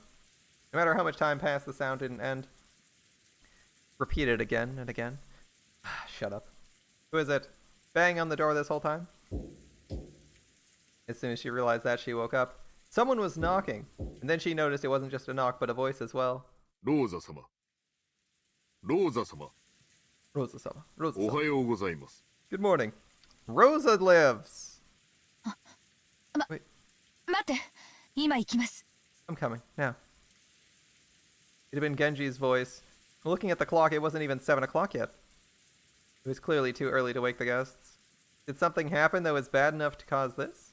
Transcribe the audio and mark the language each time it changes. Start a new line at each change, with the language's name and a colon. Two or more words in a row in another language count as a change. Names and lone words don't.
English: No matter how much time passed, the sound didn't end. Repeated again and again. Shut up. Who is it? Bang on the door this whole time? As soon as she realized that, she woke up. Someone was knocking, and then she noticed it wasn't just a knock, but a voice as well. Rosa-sama. Rosa-sama. Rosa-sama. Rosa-sama.
Japanese: おはようございます.
English: Good morning. Rosa lives. Wait. I'm coming, now. It had been Genji's voice. Looking at the clock, it wasn't even 7 o'clock yet. It was clearly too early to wake the guests. Did something happen that was bad enough to cause this?